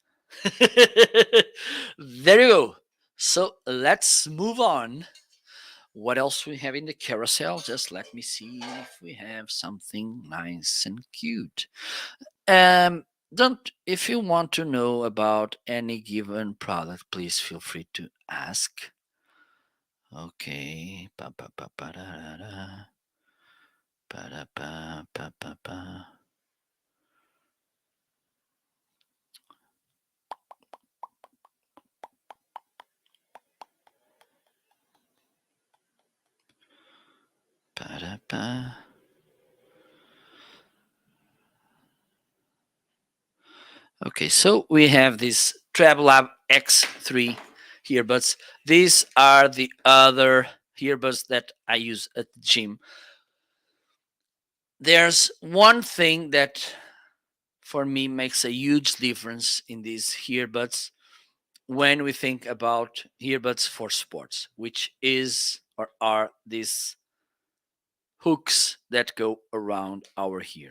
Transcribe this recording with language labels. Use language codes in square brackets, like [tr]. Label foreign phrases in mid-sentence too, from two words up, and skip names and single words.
[en] There you go. So let's move on. What else we have in the carousel? Just let me see if we have something nice and cute. Don't if you want to know about any given product, please feel free to ask. Okay. Pa, pa, pa, pa, da, da, da. Pa, da, pa, pa, pa, pa. Pa, da, pa. Okay, so we have this TrabLab X3 earbuds. These are the other earbuds that I use at the gym. There's one thing that for me makes a huge difference in these earbuds when we think about earbuds for sports, which is or are these hooks that go around our ear.